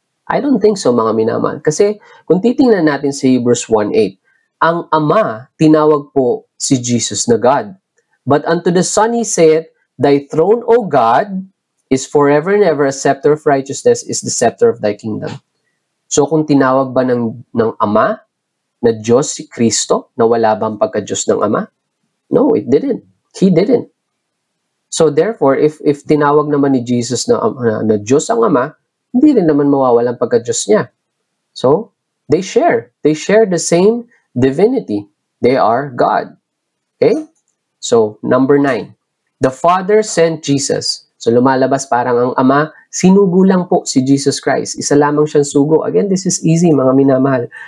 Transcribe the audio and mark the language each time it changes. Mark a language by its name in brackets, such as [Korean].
[English] I don't think so, [Filipino] mga minamahal. Kasi kung titingnan natin sa Hebrews 1:8, ang Ama tinawag po si Jesus na God. [English] But unto the Son he said, Thy throne, O God, is forever and ever, a scepter of righteousness is the scepter of thy kingdom. [Filipino] So kung tinawag ba ng Ama na Diyos si Kristo, na wala bang pagka-Diyos ng Ama? [English] No, it didn't. He didn't. [Filipino] So therefore, if tinawag naman ni Jesus na Diyos ang Ama, hindi rin naman mawawalan pagka-Diyos niya. [English] So, they share the same divinity. They are God. Okay? So, number 9. The Father sent Jesus. [Filipino] So, lumalabas parang ang Ama, sinugo lang po si Jesus Christ. Isa lamang siyang sugo. [English] Again, this is easy, [Filipino] mga minamahal.